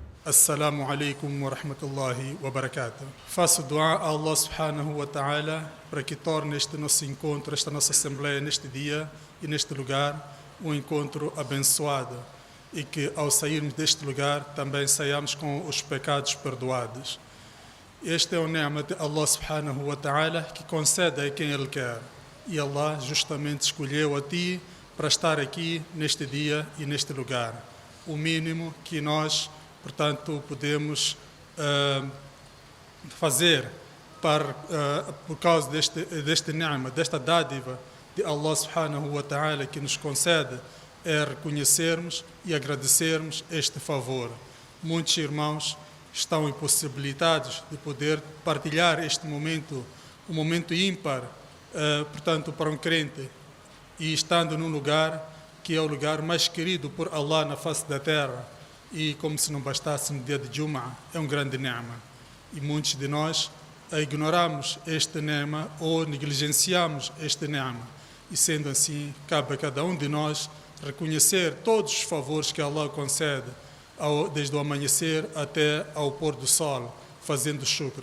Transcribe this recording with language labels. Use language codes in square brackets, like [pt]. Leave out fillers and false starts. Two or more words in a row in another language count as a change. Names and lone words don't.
[ar] السلام عليكم ورحمة الله وبركاته. [pt] Faço dua a [ar] الله سبحانه وتعالى [pt] para que torne este nosso encontro, esta nossa assembleia neste dia e neste lugar, um encontro abençoado e que ao sairmos deste lugar também saiamos com os pecados perdoados. Este é o ni'ma de [ar] الله سبحانه وتعالى [pt] que concede a quem Ele quer. E Allah justamente escolheu a ti para estar aqui neste dia e neste lugar. O mínimo que nós, portanto, podemos fazer por causa deste ni'ma, desta dádiva de [ar] الله سبحانه وتعالى [pt] que nos concede, é reconhecermos e agradecermos este favor. Muitos irmãos estão impossibilitados de poder partilhar este momento, um momento ímpar, portanto, para um crente, e estando num lugar que é o lugar mais querido por Allah na face da terra, e como se não bastasse no dia de Jum'ah, é um grande ni'ma. E muitos de nós ignoramos este ni'ma ou negligenciamos este ni'ma. E sendo assim, cabe a cada um de nós reconhecer todos os favores que Allah concede, desde o amanhecer até ao pôr do sol, fazendo shukr.